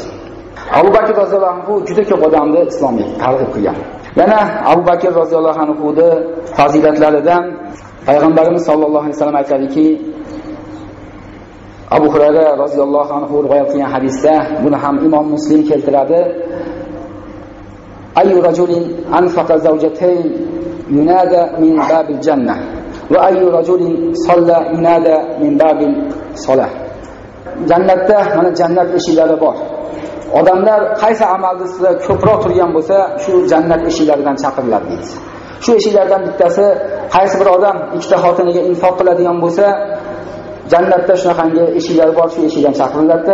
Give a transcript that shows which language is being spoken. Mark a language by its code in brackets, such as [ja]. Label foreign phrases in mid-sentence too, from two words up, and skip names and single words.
[uz] Abu Bakr roziyallohu anhu juda ko'p odamni islomga targ'ib qilgan. Yana Abu Bakr roziyallohu anhuning fazilatlaridan payg'ambarimiz sollallohu alayhi vasallam aytadiki, Abu Hurayra roziyallohu anhu rivoyat qilgan hadisda, buni ham Imom Muslim keltiradi. [ar] أيما رجل أنفق زوجين ينادى من باب الجنة وأيما رجل صلى ينادى من باب الصلاة. [uz] Jannatda mana jannat eshiklari bor. Odamlar qaysi amalda sizlar ko'proq turgan bo'lsa, shu jannat eshiklaridan chaqiriladi deydi. Shu eshiklardan bittasi, qaysi bir odam ikkita xotiniga infoq qiladigan bo'lsa, jannatda shunaqangi eshiklar bor, shu eshikdan chaqiriladi.